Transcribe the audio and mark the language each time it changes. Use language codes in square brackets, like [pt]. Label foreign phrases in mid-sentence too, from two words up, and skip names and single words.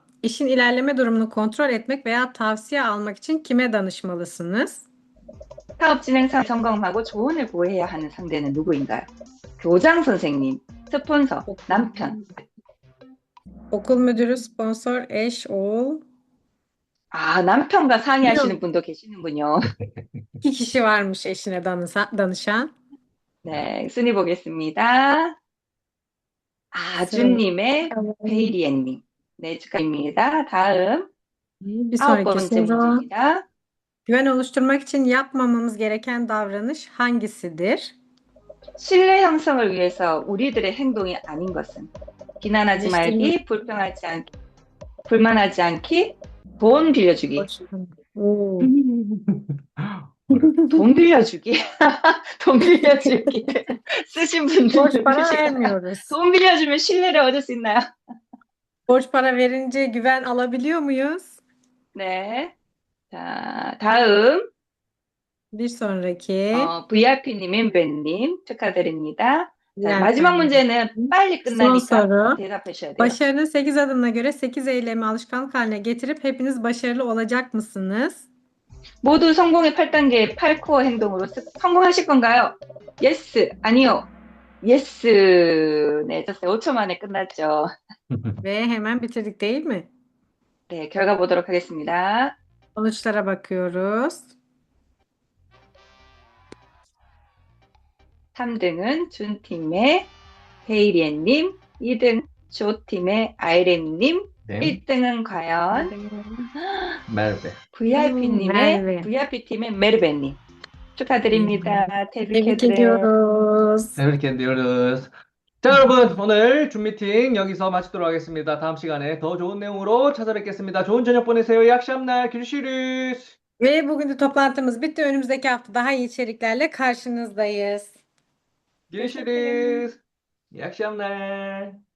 [tr] İşin ilerleme durumunu kontrol etmek veya tavsiye almak için kime danışmalısınız? [ko] 사업 진행상 점검하고 조언을 구해야 하는 상대는 누구인가요? 교장 선생님, 스폰서, 남편. [tr] Okul müdürü, sponsor, eş, oğul. [ko] 아, 남편과 상의하시는 분도 계시는군요. [tr] 2 kişi varmış eşine danışan. [ko] 네, 순위 보겠습니다. 아주님의 베이리엔님. 네, 축하드립니다. 다음, [tr] Bir [ko] 9번째 [tr] sonraki soru. [ko] 문제입니다. [tr] Güven oluşturmak için yapmamamız gereken davranış hangisidir? [ko] 신뢰 형성을 위해서 우리들의 행동이 아닌 것은 비난하지 말기, 불만하지 않기, 돈 빌려주기. Oo. 돈 빌려주기. 돈 빌려주기. 쓰신 분들 [tr] Borç para vermiyoruz. [ko] 돈 빌려주면 신뢰를 얻을 수 있나요? [tr] Borç para verince güven alabiliyor muyuz? [ko] 네. 자, 다음, [tr] Bir sonraki. [ko] VIP님인 벤님 축하드립니다. 자, [tr] Yani [ko] 마지막 문제는 빨리 [tr] Son [ko] 끝나니까 [tr] soru. [ko] 대답하셔야 돼요. [tr] Başarının 8 adımına göre 8 eylemi alışkanlık haline getirip hepiniz başarılı olacak mısınız? [ko] 모두 성공의 8단계 8코어 행동으로 성공하실 건가요? 예스, 아니요. 예스. 네, 됐어요. 5초 만에 끝났죠. [tr] Ve hemen bitirdik değil mi? [ko] 네, 결과 보도록 하겠습니다. [tr] Sonuçlara bakıyoruz. [ko] 3등은 준팀의 베이리엔님, 2등 조팀의 아이렘님, 네. 1등은 과연 Merve. Merve. VIP팀의 메르베님. 축하드립니다. [tr] Tebrik 테브리케드레. ediyoruz. Tebrik ediyoruz. [ko] 자, 여러분, 오늘 줌 미팅 여기서 마치도록 하겠습니다. 다음 시간에 더 좋은 내용으로 찾아뵙겠습니다. 좋은 저녁 보내세요. [tr] İyi akşamlar. Görüşürüz. Ve bugün de toplantımız bitti. Önümüzdeki hafta daha iyi içeriklerle karşınızdayız. Görüşürüz. İyi akşamlar.